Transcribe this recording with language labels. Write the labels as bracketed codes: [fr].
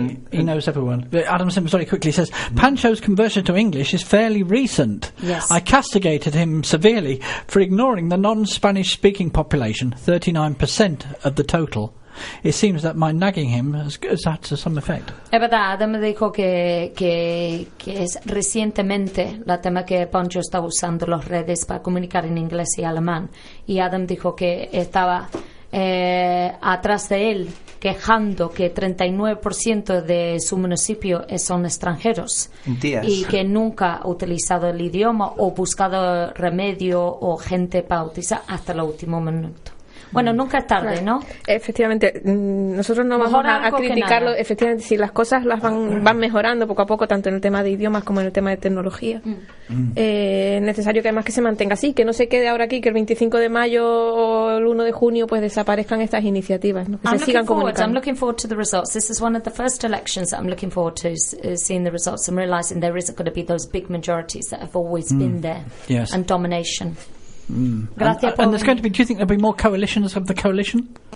[en] He knows everyone. But Adam Simmons very quickly says Pancho's conversion to English is fairly recent. Yes. I castigated him severely for ignoring the non-Spanish speaking population, 39% of the total. It seems that my nagging him has had some effect. [es] Es verdad, Adam dijo que es recientemente la tema que Pancho estaba usando las redes para comunicar en inglés y alemán. Y Adam dijo que estaba atrás de él quejando que 39% de su municipio son extranjeros. Días. Y que nunca ha utilizado el idioma o buscado remedio o gente para utilizar hasta el último minuto. Bueno, nunca es tarde, ¿no? Efectivamente, nosotros no vamos a criticarlo. Efectivamente, si las cosas las van mejorando poco a poco, tanto en el tema de idiomas como en el tema de tecnología, es necesario que además que se mantenga así, que no se quede ahora aquí, que el 25 de mayo o el 1 de junio pues desaparezcan estas iniciativas, ¿no? Que se sigan comunicando. [en] I'm looking forward to the results. This is one of the first elections that I'm looking forward to seeing the results and realizing there isn't going to be those big majorities that have always been there. Yes. And domination. Mm. And there's going to be, do you think there'll be more coalitions of the coalition?